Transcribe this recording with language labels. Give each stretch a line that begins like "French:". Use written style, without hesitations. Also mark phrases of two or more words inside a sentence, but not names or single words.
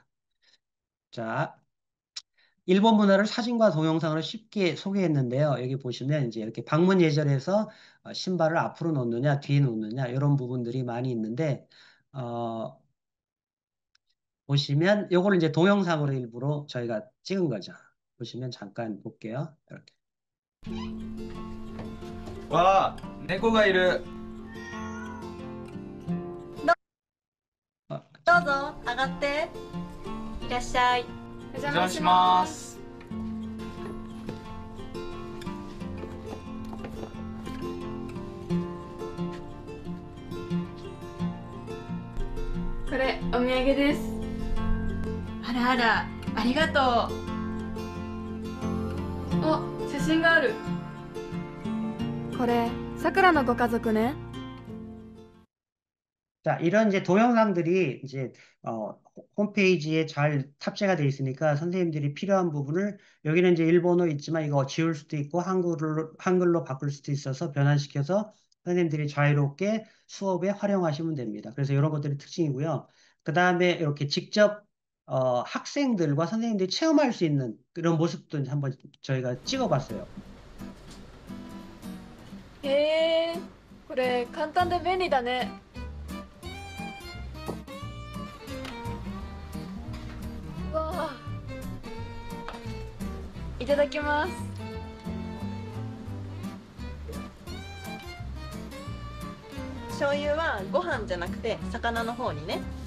Korean: 자, 일본 문화를 사진과 동영상으로 쉽게 소개했는데요. 여기 보시면 이제 이렇게 방문 예절에서 신발을 앞으로 놓느냐, 뒤에 놓느냐, 이런 부분들이 많이 있는데, 어, 보시면 요거를 이제 동영상으로 일부러 저희가 찍은 거죠. 보시면 잠깐 볼게요. 이렇게.
Japanese: わあ、猫がいる。 어, どうぞ上がっていらっしゃい。おお邪魔します。これお土産です。あらあら、ありがとう。あ、写真がある。これさくらのご家族ね。
Korean: 자, 이런 이제 동영상들이 이제 홈페이지에 잘 탑재가 되어 있으니까 선생님들이 필요한 부분을 여기는 이제 일본어 있지만 이거 지울 수도 있고 한글로 바꿀 수도 있어서 변환시켜서 선생님들이 자유롭게 수업에 활용하시면 됩니다. 그래서 이런 것들이 특징이고요. 그 다음에 이렇게 직접 학생들과 선생님들이 체험할 수 있는 그런 모습도 이제 한번 저희가 찍어봤어요.
Japanese: へえ、これ簡単で便利だね。わあ、いただきます。醤油はご飯じゃなくて魚の方にね。